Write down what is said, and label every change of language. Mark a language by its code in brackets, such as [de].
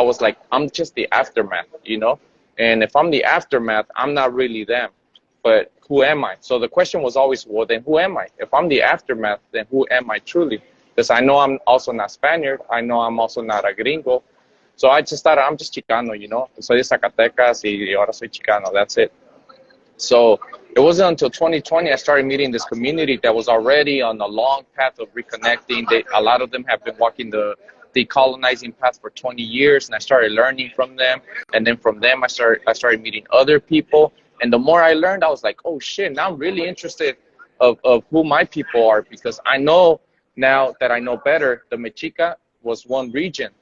[en] I was like, I'm just the aftermath, you know? And if I'm the aftermath, I'm not really them. But who am I? So the question was always, well, then who am I? If I'm the aftermath, then who am I truly? Because I know I'm also not Spaniard. I know I'm also not a gringo. So I just thought I'm just Chicano, you know? [es] Soy de Zacatecas y ahora soy Chicano. [en] That's it. So it wasn't until 2020 I started meeting this community that was already on a long path of reconnecting. A lot of them have been walking the decolonizing path for 20 years, and I started learning from them. And then from them, I started meeting other people. And the more I learned, I was like, oh shit, now I'm really interested of who my people are, because I know now that I know better, the Mexica was one region.